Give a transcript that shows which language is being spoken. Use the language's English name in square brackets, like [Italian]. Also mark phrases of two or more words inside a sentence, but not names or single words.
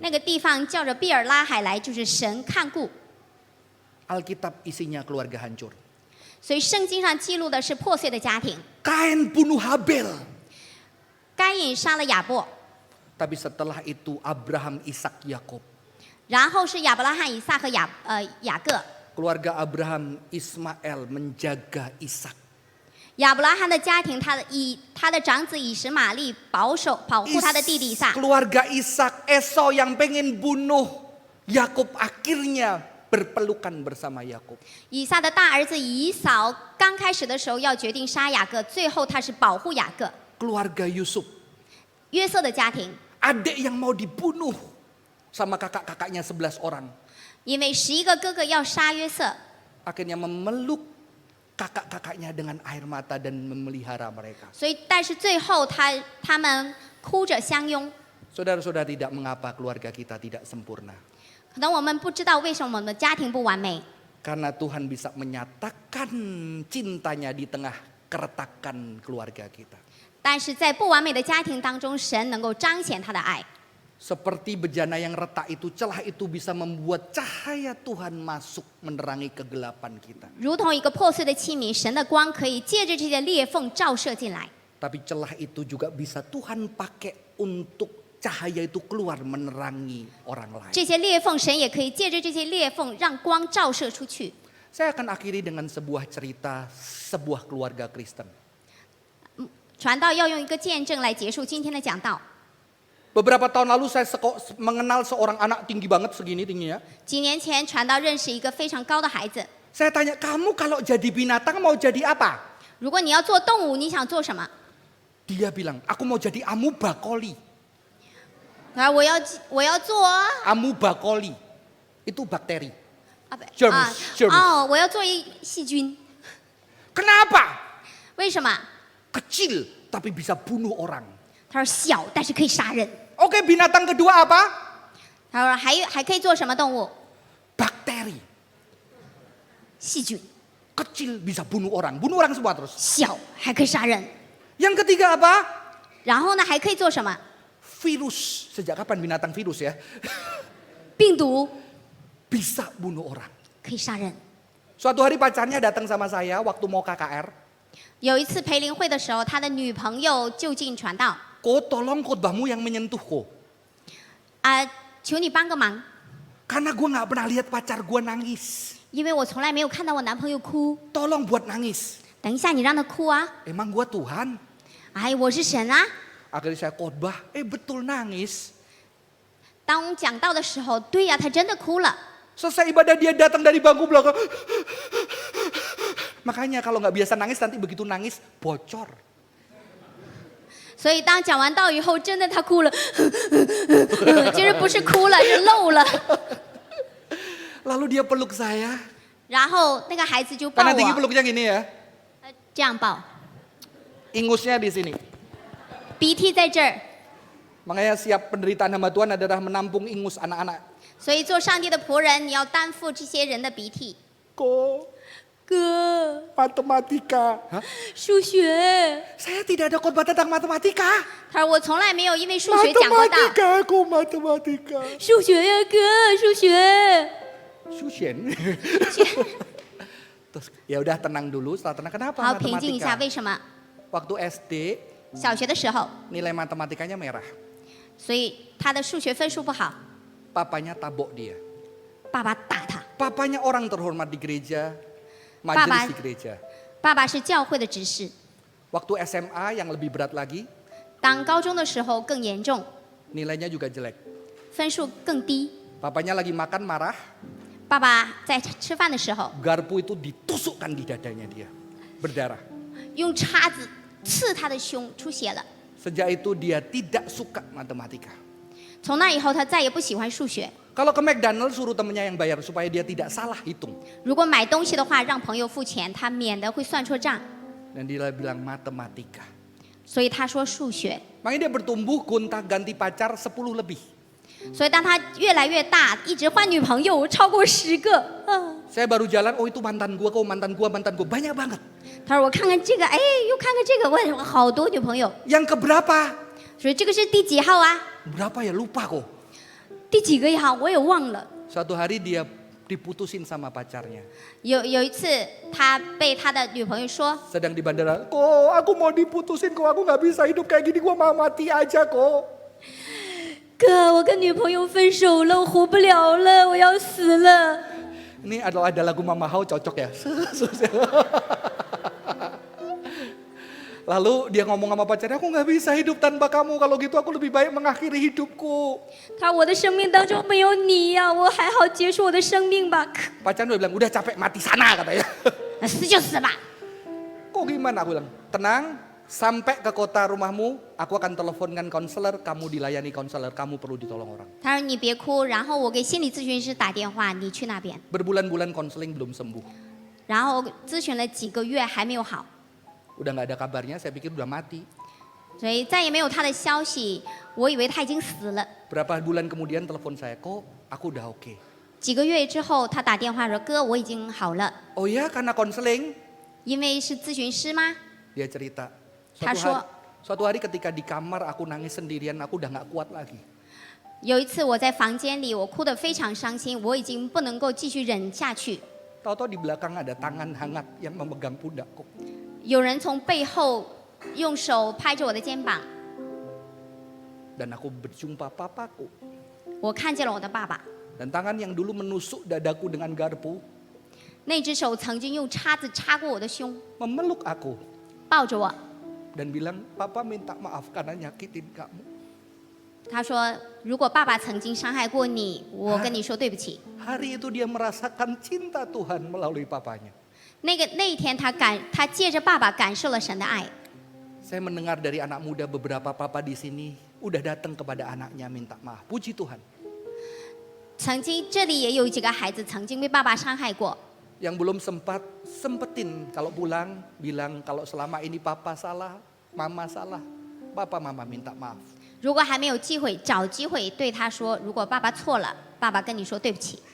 [Chinese] 那个地方叫着毕尔拉海来，就是神看顾。 [Indonesian] Alkitab isinya keluarga hancur. [Chinese] 所以圣经上记录的是破碎的家庭。 [Indonesian] Kain bunuh Habel. [Chinese] 该隐杀了亚伯， [Indonesian] Tapi setelah itu Abraham, Ishak, Yakub. [Chinese] 然后是亚伯拉罕、以撒和雅各。 [Indonesian] Keluarga Abraham, Ismail menjaga Ishak. [Chinese] 亚伯拉罕的家庭，他的长子以实玛利保护他的弟弟以撒。 [Indonesian] Keluarga Ishak, Esau yang pengen bunuh Yakub akhirnya berpelukan bersama Yakub. [Chinese] 以撒的大儿子以扫刚开始的时候要决定杀雅各，最后他是保护雅各。 [Indonesian] Keluarga Yusuf, [Chinese] 约瑟的家庭， [Indonesian] adik yang mau dibunuh sama kakak-kakaknya 11 orang. [Chinese] 因为11个哥哥要杀约瑟， [Indonesian] Akhirnya memeluk kakak-kakaknya dengan air mata dan memelihara mereka. [Chinese] 所以但是最后他们哭着相拥。 [Indonesian] Saudara-saudara, tidak mengapa keluarga kita tidak sempurna. [Chinese] 可能我们不知道为什么我们的家庭不完美， [Indonesian] Karena Tuhan bisa menyatakan cintanya di tengah keretakan keluarga kita. [Chinese] 但是在不完美的家庭当中，神能够彰显他的爱。 [Indonesian] Seperti bejana yang retak itu, celah itu bisa membuat cahaya Tuhan masuk menerangi kegelapan kita. [Chinese] 如同一个破碎的器皿，神的光可以借着这些裂缝照射进来。 [Indonesian] Tapi celah itu juga bisa Tuhan pakai untuk cahaya itu keluar menerangi orang lain. [Chinese] 这些裂缝，神也可以借着这些裂缝让光照射出去。 [Indonesian] Saya akan akhiri dengan sebuah cerita sebuah keluarga Kristen. [Chinese] 传道要用一个见证来结束今天的讲道。 [Indonesian] Beberapa tahun lalu saya mengenal seorang anak tinggi banget, segini tingginya. [Chinese] 几年前，传道认识一个非常高的孩子。 [Indonesian] Saya tanya, kamu kalau jadi binatang mau jadi apa? [Chinese] 如果你要做动物，你想做什么？ [Indonesian] Dia bilang, aku mau jadi amubakoli. [Chinese] 他说我要做 [Indonesian] Amubakoli, itu bakteri. [Chinese] 啊不 [English] Germs. [Chinese] 哦，我要做细菌。 [Indonesian] Kenapa? [Chinese] 为什么？ [Indonesian] Kecil tapi bisa bunuh orang. [Chinese] 他说小，但是可以杀人。 [Indonesian] Oke, binatang kedua apa? [Chinese] 他说还可以做什么动物？ [Indonesian] Bakteri. [Chinese] 细菌。 [Indonesian] Kecil bisa bunuh orang semua terus. [Chinese] 小还可以杀人。 [Indonesian] Yang ketiga apa? [Chinese] 然后呢，还可以做什么？ [Indonesian] Virus. Sejak kapan binatang virus ya? [Chinese] 病毒 [Indonesian] Bisa bunuh orang. [Chinese] 可以杀人。 [Indonesian] Suatu hari pacarnya datang sama saya waktu mau KKR. [Chinese] 有一次培灵会的时候，他的女朋友就近传道， [Indonesian] Ko tolong khotbahmu yang menyentuhku. [Chinese] 求你帮个忙， [Indonesian] Karena gue gak pernah lihat pacar gue nangis. [Chinese] 因为我从来没有看到我男朋友哭。 [Indonesian] Tolong buat nangis. [Chinese] 等一下，你让他哭啊！ [Indonesian] Emang gue Tuhan? [Chinese] 哎，我是神啊！ [Indonesian] Akhirnya saya khotbah, betul nangis. [Chinese] 当讲道的时候，对呀，他真的哭了。 [Indonesian] Selesai ibadah dia datang dari bangku belakang. Makanya kalau nggak biasa nangis nanti begitu nangis bocor. [Chinese] 所以当讲完道以后，真的他哭了，其实不是哭了，是漏了。 [Indonesian] Lalu dia peluk saya. [Chinese] 然后那个孩子就抱 [Indonesian] Karena tinggi [Chinese] 我， [Indonesian] peluknya gini ya. [Chinese] 这样抱， [Indonesian] Ingusnya di sini. [Chinese] 鼻涕在这儿。 [Indonesian] Makanya siap penderitaan hamba Tuhan adalah menampung ingus anak-anak. [Chinese] 所以做上帝的仆人，你要担负这些人的鼻涕。 [Indonesian] Ko, [Chinese] 哥， [Indonesian] matematika. Hah? [Chinese] 数学。 [Indonesian] Saya tidak ada khotbah tentang matematika. [Chinese] 他说我从来没有因为数学讲过道。 [Indonesian] Matematika, aku matematika. [Chinese] 数学呀，哥，数学。 Susien. [Indonesian] Terus ya udah tenang dulu, setelah tenang kenapa [Chinese] 好，平静一下， [Indonesian] matematika? [Chinese] 为什么？ [Indonesian] Waktu SD [Chinese] 小学的时候， [Indonesian] nilai matematikanya merah. [Chinese] 所以他的数学分数不好， [Indonesian] Papanya tabok dia. [Chinese] 爸爸打他。 [Indonesian] Papanya orang terhormat di gereja, Papa- majelis di gereja. [Chinese] 爸爸是教会的执事， [Indonesian] Waktu SMA yang lebih berat lagi, [Chinese] 当高中的时候更严重， [Indonesian] nilainya juga jelek. [Chinese] 分数更低。 [Indonesian] Papanya lagi makan marah, [Chinese] 爸爸在吃饭的时候 [Indonesian] garpu itu ditusukkan di dadanya dia, berdarah. [Chinese] 用叉子刺他的胸，出血了。 [Indonesian] Sejak itu dia tidak suka matematika. [Chinese] 从那以后，他再也不喜欢数学。 [Indonesian] Kalau ke McDonald suruh temennya yang bayar supaya dia tidak salah hitung. [Chinese] 如果买东西的话，让朋友付钱，他免得会算错账。 [Indonesian] Dan dia bilang matematika. [Chinese] 所以他说数学。 [Indonesian] Makanya dia bertumbuh gonta ganti pacar 10 lebih. [Chinese] 所以当他越来越大，一直换女朋友超过10个。 [Indonesian] Saya baru jalan, oh itu mantan gua, kok mantan gua, banyak banget. [Chinese] 他说我看看这个，哎，又看看这个，我好多女朋友。 [Indonesian] Yang keberapa? [Chinese] 所以这个是第几号啊？ [Indonesian] Berapa ya lupa kok. [Chinese] 第几个号我也忘了。 [Indonesian] Suatu hari dia diputusin sama pacarnya. [Chinese] 有一次，他被他的女朋友说 [Indonesian] Sedang di bandara, kok aku mau diputusin, kok aku nggak bisa hidup kayak gini, gua mau mati aja kok.：“ [Chinese] 哥，我跟女朋友分手了，我活不了了，我要死了。” [Indonesian] Ini ada lagu Mama Hao cocok ya. Lalu dia ngomong sama pacarnya, aku nggak bisa hidup tanpa kamu. Kalau gitu aku lebih baik mengakhiri hidupku. [Chinese] 他说：“我的生命当中没有你呀、我还好结束我的生命吧。 [Indonesian] Pacarnya udah bilang, udah capek mati sana katanya. [Chinese] 死就死吧。 [Indonesian] Kok gimana? Aku bilang, tenang, sampai ke kota rumahmu, aku akan teleponkan konselor, kamu dilayani konselor, kamu perlu ditolong orang. [Chinese] 他说：“你别哭，然后我给心理咨询师打电话，你去那边。 [Indonesian] Berbulan-bulan konseling belum sembuh. ” [Chinese] 然后咨询了几个月还没有好， [Indonesian] Udah nggak ada kabarnya, saya pikir udah mati. [Chinese] 所以再也没有他的消息。我以为他已经死了。 [Indonesian] Berapa bulan kemudian telepon saya, kok aku udah oke. [Chinese] 几个月之后，他打电话说：“哥，我已经好了。 [Indonesian] Oh ya karena konseling?” [Chinese] 因为是咨询师吗？ [Indonesian] Dia cerita. Taswa. Suatu hari ketika di kamar aku nangis sendirian, aku udah nggak kuat lagi. [Chinese] 有一次我在房间里，我哭得非常伤心，我已经不能够继续忍下去。 [Indonesian] Tahu-tahu di belakang ada tangan hangat yang memegang pundakku. [Chinese] 有人从背后用手拍着我的肩膀， [Indonesian] Dan aku berjumpa papaku. [Chinese] 我看见了我的爸爸。 [Indonesian] Dan tangan yang dulu menusuk dadaku dengan garpu, [Chinese] 那只手曾经用叉子插过我的胸， [Indonesian] memeluk aku [Chinese] 抱着我。 [Indonesian] dan bilang, Papa minta maaf karena nyakitin kamu. [Chinese] 他说：“如果爸爸曾经伤害过你，我跟你说对不起。 [Indonesian] Hari itu dia merasakan cinta Tuhan melalui papanya. ” [Chinese] 那一天他借着爸爸感受了神的爱。 [Indonesian] Saya mendengar dari anak muda beberapa papa di sini udah datang kepada anaknya minta maaf. Puji Tuhan. [Chinese] 曾经这里也有几个孩子曾经被爸爸伤害过， [Indonesian] Yang belum sempetin kalau pulang bilang kalau selama ini papa salah, mama salah, papa mama minta maaf. [Chinese] 如果还没有机会，找机会对他说：“如果爸爸错了，爸爸跟你说对不起。”